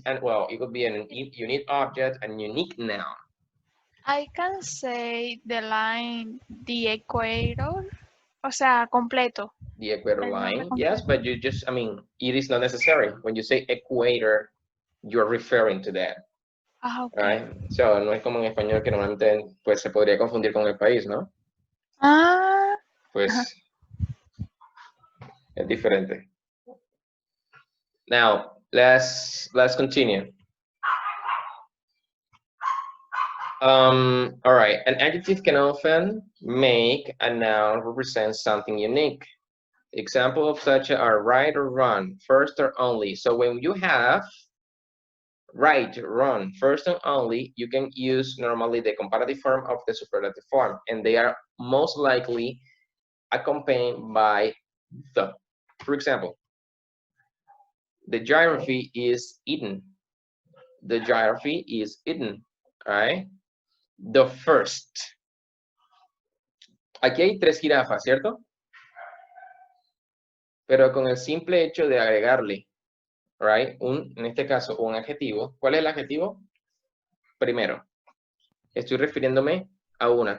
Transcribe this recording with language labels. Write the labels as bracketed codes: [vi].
[en] Well, it could be a unique object and unique noun. I can say the line, the equator, [es] o sea, completo. [en] The equator line, yes, but you just, it is not necessary. When you say equator, you're referring to that. Okay. Right? [es] So, no es como en español que normalmente pues se podría confundir con el país, ¿no? Pues es diferente. [en] Now, let's continue. All right, an adjective can often make a noun represent something unique. Example of such are right or wrong, first or only. So when you have right, wrong, first and only, you can use normally the comparative form of the superlative form, and they are most likely accompanied by the. For example, the giraffe is eaten. The giraffe is eaten, right? The first. [es] Aquí hay 3 jirafas, ¿cierto? Pero con el simple hecho de agregarle, [en] right, [es] en este caso, un adjetivo. ¿Cuál es el adjetivo? Primero, estoy refiriéndome a una.